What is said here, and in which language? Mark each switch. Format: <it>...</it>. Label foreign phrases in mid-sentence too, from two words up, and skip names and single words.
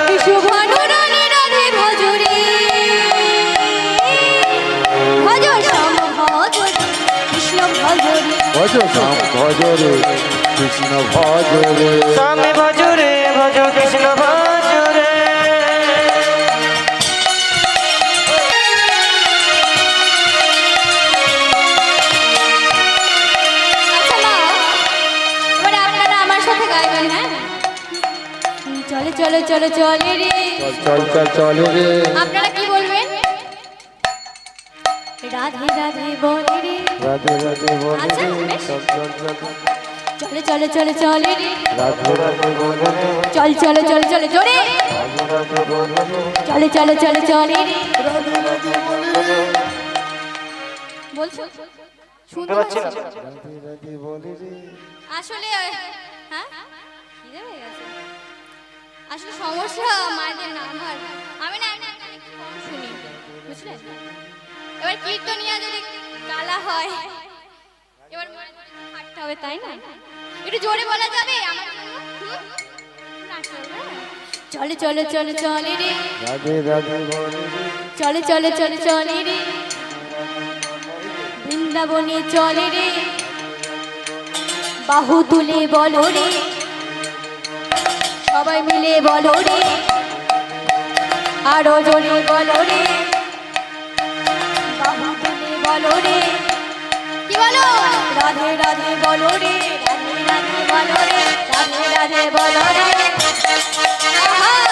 <hi>शुभानु रानी राधे भजो रे भजो श्याम भजो रे कृष्ण भजो रे भज श्याम भज रे कृष्ण भज रे स्वामी भज रे भज कृष्ण भज रे</hi> <bn>আচ্ছা মা এবারে আপনারা আমার সাথে গাইবেন হ্যাঁ চলে চলে চলে চলে রে</bn> <hi>चल चल चल रे</hi> <bn>আপনারা কি বলবেন রাধে রাধে বলে রে</bn> <hi>राधे राधे बोले अच्छा, रे बेश। चल चल चल</hi> <bn>চলে চলে চলে চলে রে</bn> <hi>राधे राधे बोले रे</hi> <bn>চল চলে চলে চলে জোরে</bn> <hi>राधे राधे बोले रे</hi> <bn>চলে চলে চলে চলে রে</bn> <hi>राधे राधे बोले रे</hi> <bn>বলছো শুনতে পাচ্ছি না। পাচ্ছি</bn> <hi>राधे राधे बोले रे</hi> <bn>আসলে হ্যাঁ খিদে হয়ে গেছে আসলে সমস্যা মায়েদের না আমার আমি না একটা গান একটু কম শুনি বুঝলে এবার কীর্তনিয়া যদি গালা হয় এবার মনে করে হাঁটতে হবে তাই না একটু জোরে বলা যাবে আমার জন্য হুম? নাচতে হবে, হ্যাঁ? চলে চলে চলে চলে রে</bn> <hi>राधे राधे बोले रे</hi> <bn>চলে চলে চলে চলে রে বৃন্দাবনে চলে রে বাহু তুলে বলো রে সবাই মিলে বলো রে আরো জোরে বলো রে বাহু তুলে বলো রে কি বলো রাধে রাধে বলো রে রাধে রাধে বলো রে রাধে রাধে বলো রে আহা!</bn>